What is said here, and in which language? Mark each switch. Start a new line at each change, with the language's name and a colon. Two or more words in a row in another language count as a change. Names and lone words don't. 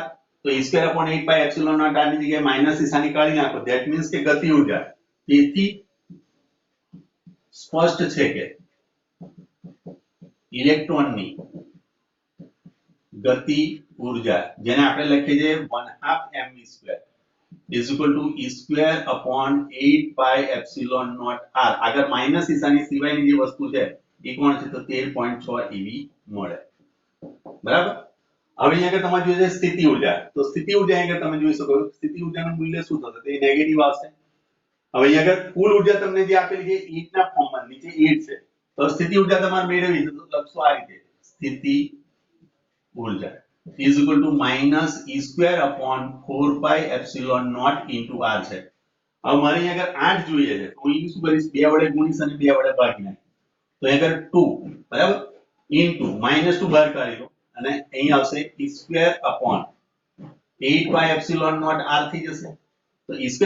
Gujarati: તો e²/8πε0 r ની જગ્યાએ માઈનસ નિશાની કાઢી નાખો
English: that means
Gujarati: કે ગતિ ઉર્જા તેથી સ્પષ્ટ છે કે ઇલેક્ટ્રોનની ગતિ ઉર્જા જેને આપણે લખીએ છીએ 1/2 mv²
English: is equal to
Gujarati: e²/8πε0 r. આગળ માઈનસ નિશાની સિવાયની જે વસ્તુ છે એ કોણ છે તો 13.6 eV મળે બરાબર. હવે અહીંયા તમારે જોઈએ સ્થિતિ ઉર્જા તો સ્થિતિ ઉર્જા અહીંયા તમે જોઈ શકો સ્થિતિ ઉર્જાનું મૂલ્ય શું થશે તો એ નેગેટિવ આવશે. હવે અહીંયા કુલ ઉર્જા તમને જે આપેલી છે 8 ના ફોર્મમાં નીચે 8 છે તો સ્થિતિ ઉર્જા તમારે મેળવવી છે તો લખશો આ રીતે સ્થિતિ ઉર્જા
English: is equal to
Gujarati: -e²/4πε0 into r છે. હવે મારે અહીંયા આગળ 8 જોઈએ છે તો હું શું કરીશ 2 વડે ગુણીશ અને 2 વડે ભાગી નાખીશ તો અહીંયા આગળ 2 બરાબર into -2 બહાર કાઢી લો અને અહીં આવશે e²/8πε0 r થઈ જશે તો e સ્ક્વેર